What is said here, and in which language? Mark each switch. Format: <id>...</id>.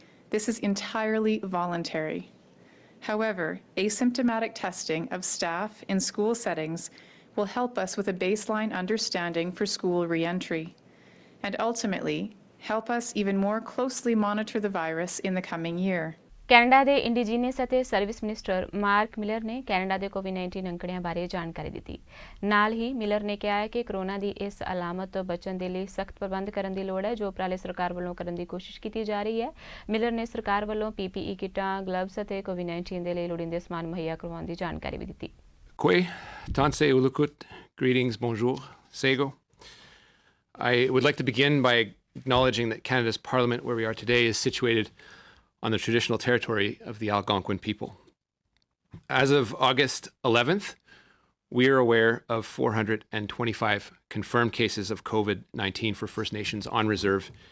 <en>This is entirely voluntary. However, asymptomatic testing of staff in school settings will help us with a baseline understanding for school re-entry and ultimately help us even more closely monitor the virus in the coming year.</en> <pa>Canada ਦੇ indigenous ਅਤੇ service minister mark miller ਨੇ Canada ਦੇ ਕੋਵਿਡ-19 ਅੰਕੜਿਆਂ ਬਾਰੇ ਜਾਣਕਾਰੀ ਦਿੱਤੀ। ਨਾਲ ਹੀ miller ਨੇ ਕਿਹਾ ਹੈ ਕਿ ਕੋਰੋਨਾ ਦੀ ਇਸ ਅਲਾਮਤ ਤੋਂ ਬਚਣ ਦੇ ਲਈ ਸਖਤ ਪ੍ਰਬੰਧ ਕਰਨ ਦੀ ਲੋੜ ਹੈ, ਜੋ ਉਪਰਾਲੇ ਸਰਕਾਰ ਵੱਲੋਂ ਕਰਨ ਦੀ ਕੋਸ਼ਿਸ਼ ਕੀਤੀ ਜਾ ਰਹੀ ਹੈ। ਮਿਲਰ ਨੇ ਸਰਕਾਰ ਵੱਲੋਂ PPE ਕਿੱਟਾਂ, ਗਲਵਜ਼ ਅਤੇ ਕੋਵਿਡ-19 ਦੇ ਲਈ ਲੋੜੀਂਦੇ ਸਮਾਨ ਮੁਹੱਈਆ ਕਰਵਾਉਣ ਦੀ ਜਾਣਕਾਰੀ ਵੀ ਦਿੱਤੀ।</pa> <en>Kwe, Tanse Ulukut, greetings, bonjour, Sego. I would like to begin by acknowledging that Canada's Parliament, where we are today, is situated on the traditional territory of the Algonquin people. As of August 11th, we are aware of 425 confirmed cases of COVID-19 for First Nations on reserve.</en>